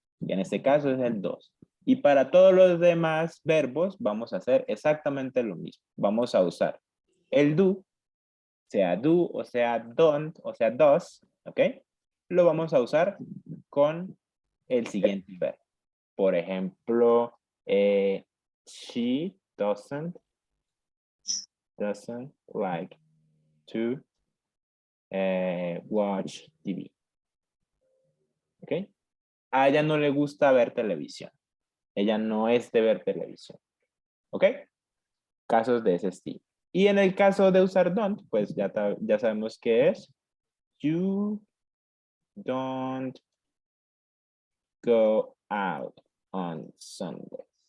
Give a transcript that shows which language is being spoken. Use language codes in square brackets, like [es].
[es] Y en este caso es el dos. Y para todos los demás verbos vamos a hacer exactamente lo mismo. Vamos a usar el do, o sea don't, o sea does, ¿ok? Lo vamos a usar con el siguiente verbo. [en] Por ejemplo, she doesn't like to watch TV. ¿Ok? [es] A ella no le gusta ver televisión. Ella no es de ver televisión. ¿Ok? Casos de ese estilo. Y en el caso de usar don't, pues ya sabemos que es [en] you don't go out on Sundays.